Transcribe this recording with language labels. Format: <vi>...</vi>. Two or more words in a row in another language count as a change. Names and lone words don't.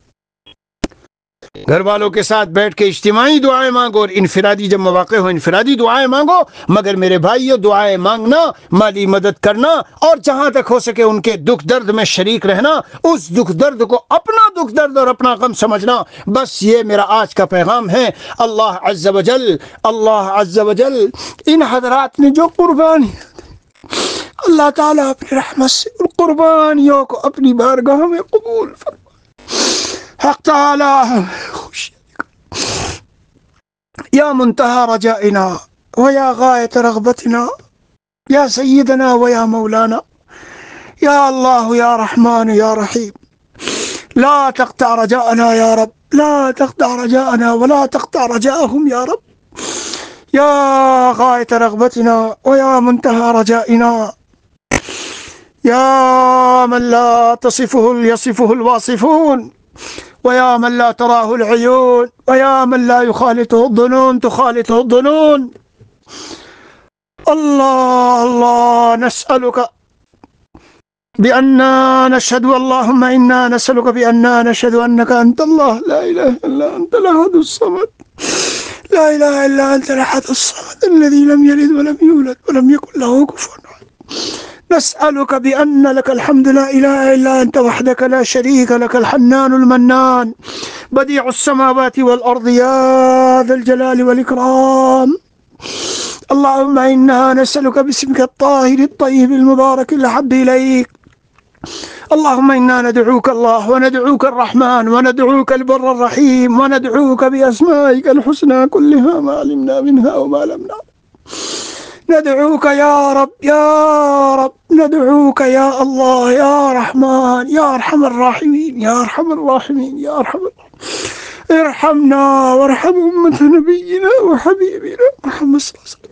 <ur>گھر والوں کے ساتھ بیٹھ کے اجتماعی دعائیں مانگو اور انفرادی جب موقعے ہوں انفرادی دعائیں مانگو، مگر میرے بھائیوں، دعائیں مانگنا، مالی مدد کرنا اور جہاں تک ہو سکے ان کے دکھ درد میں شریک رہنا، اس دکھ درد کو اپنا دکھ درد اور اپنا غم سمجھنا، بس یہ میرا آج کا پیغام ہے.</ur> <ar>الله عز وجل</ar> <ur>ان حضرات نے جو قربانی، اللہ تعالیٰ اپنی رحمت سے ان قربانیوں کو اپنی بارگاہ میں قبول فرمائے.</ur> <ar>حق تعالى يا منتهى رجائنا ويا غاية رغبتنا يا سيدنا ويا مولانا يا الله يا رحمن يا رحيم, لا تقطع رجاءنا يا رب، لا تقطع رجاءنا ولا تقطع رجاءهم يا رب، يا غاية رغبتنا ويا منتهى رجائنا, يا من لا تصفه يصفه الواصفون، ويا من لا تراه العيون، ويا من لا يخالطه ظنون تخالطه ظنون. الله الله نسألك بأنا نشهد، اللهم إنا نسألك بأنا نشهد أنك أنت الله لا إله إلا أنت الأحد الصمد، لا إله إلا أنت الأحد الصمد الذي لم يلد ولم يولد ولم يكن له كفوا أحد. نسألك بأن لك الحمد لا إله إلا أنت وحدك لا شريك لك الحنان المنان بديع السماوات والأرض يا ذا الجلال والإكرام. اللهم إنا نسألك باسمك الطاهر الطيب المبارك الأحب إليك. اللهم إنا ندعوك الله وندعوك الرحمن وندعوك البر الرحيم وندعوك بأسمائك الحسنى كلها ما علمنا منها وما لم نعلم. ندعوك يا رب يا رب، ندعوك يا الله يا رحمن يا أرحم الراحمين يا أرحم الراحمين يا أرحم الراحمين، ارحمنا وارحم أمة نبينا وحبيبنا محمد صلى الله عليه وسلم.</ar>